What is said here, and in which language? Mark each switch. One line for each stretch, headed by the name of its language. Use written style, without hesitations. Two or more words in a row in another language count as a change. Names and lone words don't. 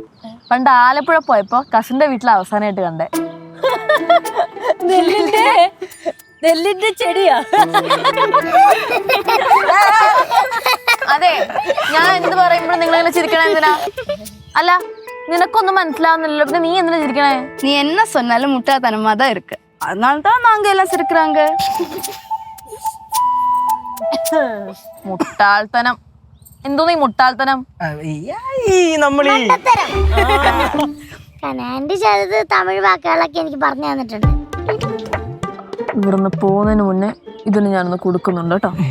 Malayalam: പണ്ട് ആലപ്പുഴ പോയപ്പോ കസിന്റെ വീട്ടിൽ അവസാനമായിട്ട് കണ്ടേ. നെല്ലിന്റെ ചെടിയാ? അതെ, ഞാൻ എന്ത് പറയുമ്പോഴും നിങ്ങളെങ്ങനെ ചിരിക്കണേ എന്തിനാ? അല്ല, നിനക്കൊന്നും മനസ്സിലാവുന്നില്ലല്ലോ, പിന്നെ നീ എന്തിനാ ചിരിക്കണേ?
Tamil: நீ என்னை சொன்னாலும் முட்டாள்தனமா தான் இருக்கு, அதனாலதான் நாங்க எல்லாம் சிரிக்கிறாங்க.
Malayalam: മുട്ടാൾത്തനം എന്തോ നീ മുട്ടാൾത്തനം? ആന്റി ചെയ്തത് തമിഴ് വാക്കുകളൊക്കെ എനിക്ക് പറഞ്ഞു തന്നിട്ടുണ്ട്. ഇവിടുന്ന് പോകുന്നതിന് മുന്നേ ഇതിന് ഞാനൊന്ന് കൊടുക്കുന്നുണ്ട് കേട്ടോ.